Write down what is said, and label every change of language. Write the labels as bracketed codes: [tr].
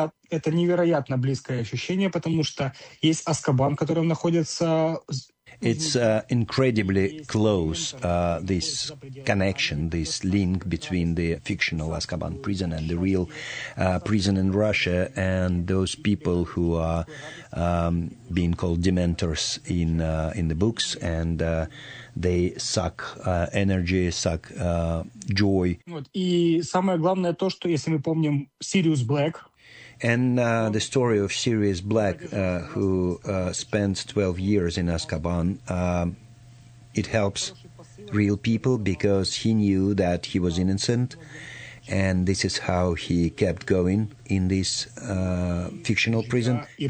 [ru] Это невероятно близкое ощущение, потому что есть Азкабан, в котором находится. [en] It's incredibly close, this connection, this link between the fictional Azkaban prison and the real prison in Russia and those people who are being called dementors in the books, and they suck energy, suck joy. [ru] И самое главное то, что если мы помним Sirius Black. [en] And the story of Sirius Black, who spent 12 years in Azkaban, it helps real people because he knew that he was innocent. And this is how he kept going in this fictional prison.